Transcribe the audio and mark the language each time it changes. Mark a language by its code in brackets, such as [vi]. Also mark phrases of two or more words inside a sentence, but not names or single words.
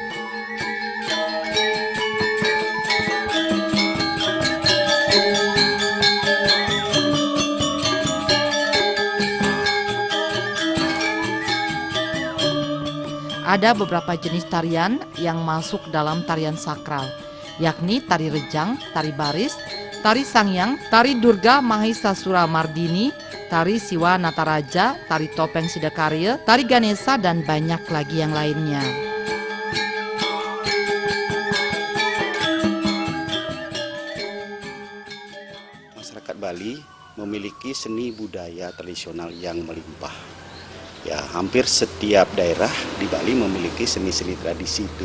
[id] Ada beberapa jenis tarian yang masuk dalam tarian sakral, yakni tari rejang, tari baris, tari sangyang, tari Durga Mahisasura Mardini, tari Siwa Nataraja, tari topeng Sidakarya, tari Ganesha, dan banyak lagi yang lainnya. Masyarakat Bali memiliki seni budaya tradisional yang melimpah. Ya, hampir setiap daerah di Bali memiliki seni-seni tradisi itu.